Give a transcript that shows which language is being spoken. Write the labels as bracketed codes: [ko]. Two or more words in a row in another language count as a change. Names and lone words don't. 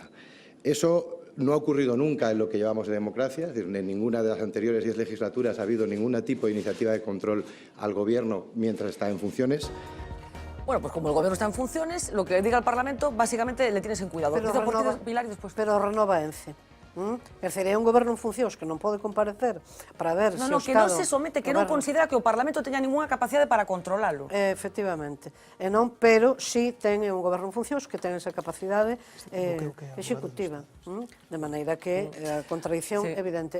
[es] Eso no ha ocurrido nunca en lo que llevamos de democracia, es decir, en ninguna de las anteriores 10 legislaturas ha habido ningún tipo de iniciativa de control al Gobierno mientras está en funciones. Bueno, pues como el Gobierno está en funciones, lo que diga el Parlamento, básicamente le tienes en cuidado. [gl] Pero renova ENCE. É dicir, é un goberno en funcións que non pode comparecer para ver se o Estado... que non se somete, que non considera que o Parlamento teña ninguna capacidade para controlalo. Efectivamente. E non, pero sí ten un goberno en funcións que ten esa capacidade executiva. De maneira que a contradición é evidente.